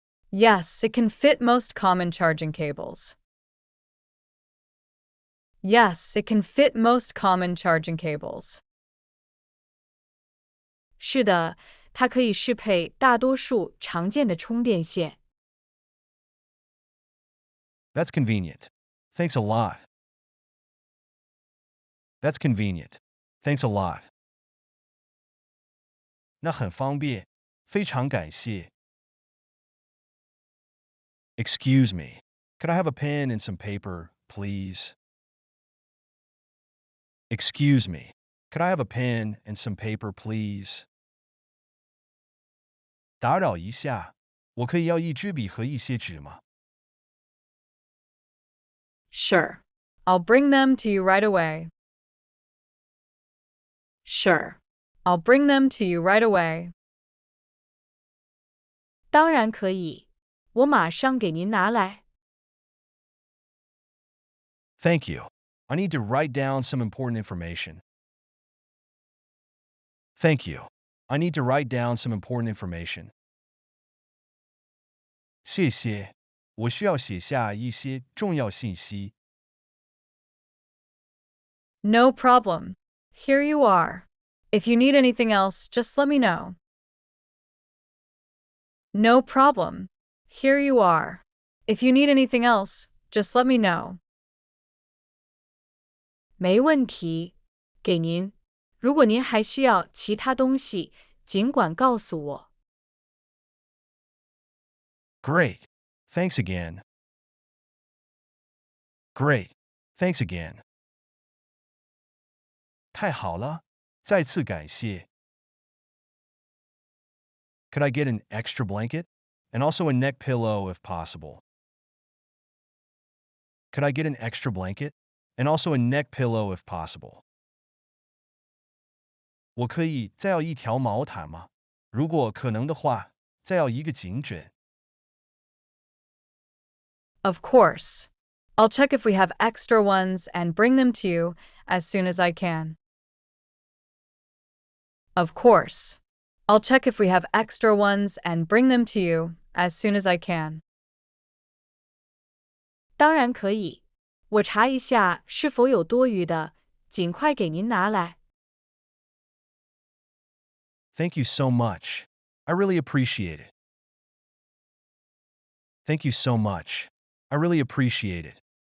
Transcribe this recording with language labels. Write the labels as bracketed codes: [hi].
[en] Yes, it can fit most common charging cables. Yes, it can fit most common charging cables. [zh] 是的，它可以适配大多数常见的充电线。 [en] That's convenient. Thanks a lot. That's convenient. Thanks a lot. [zh] 那很方便，非常感谢。 [en] Excuse me. Could I have a pen and some paper, please? Excuse me. Could I have a pen and some paper, please? [zh] 打扰一下，我可以要一支笔和一些纸吗？ [en] Sure. I'll bring them to you right away. Sure. I'll bring them to you right away. [zh] 当然可以，我马上给您拿来。 [en] Thank you. I need to write down some important information. Thank you. I need to write down some important information. [zh] 谢谢，我需要写下一些重要信息。 [en] No problem. Here you are. If you need anything else, just let me know. No problem. Here you are. If you need anything else, just let me know. [zh] 没问题，给您。如果您还需要其他东西，尽管告诉我。 [en] Great. Thanks again. Great. Thanks again. [zh] 太好了，再次感谢。 [en] Could I get an extra blanket? And also a neck pillow if possible. Could I get an extra blanket? And also a neck pillow if possible. [zh] 我可以再要一条毛毯吗？如果可能的话，再要一个颈枕。 [en] Of course. I'll check if we have extra ones and bring them to you as soon as I can. Of course. I'll check if we have extra ones and bring them to you as soon as I can. [zh] 当然可以，我查一下是否有多余的，尽快给您拿来。 [en] Thank you so much. I really appreciate it. Thank you so much. I really appreciate it.